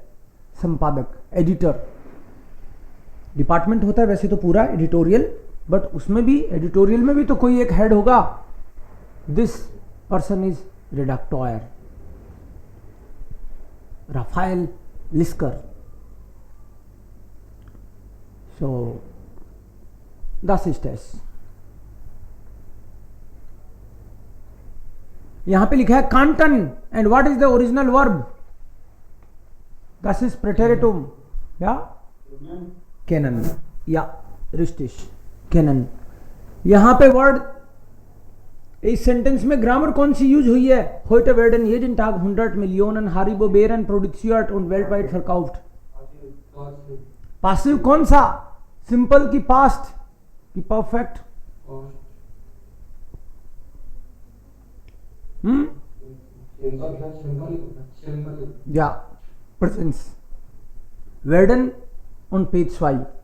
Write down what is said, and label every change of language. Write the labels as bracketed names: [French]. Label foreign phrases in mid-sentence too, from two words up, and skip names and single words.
[Hindi] संपादक, [English] editor department [Hindi] होता है वैसे तो पूरा एडिटोरियल, बट उसमें भी एडिटोरियल में भी तो कोई एक हेड होगा। [English] this person is Redakteur. राफाएल लिस्कर। [German] सो das ist es। [Hindi] यहां पे लिखा है कांटन, [English] and what is the original verb? [German] das ist preteritum, [Hindi] या केनन या रिस्टिश केनन। यहां पे वर्ड, इस सेंटेंस में ग्रामर कौन सी यूज हुई है? [German] heute werden jeden Tag 100 Millionen Haribo Beeren produziert und weltweit verkauft। [Hindi] पासिव कौन सा? सिंपल की पास्ट की परफेक्ट? या प्रेजेंस। [German] werden [English] on page 5।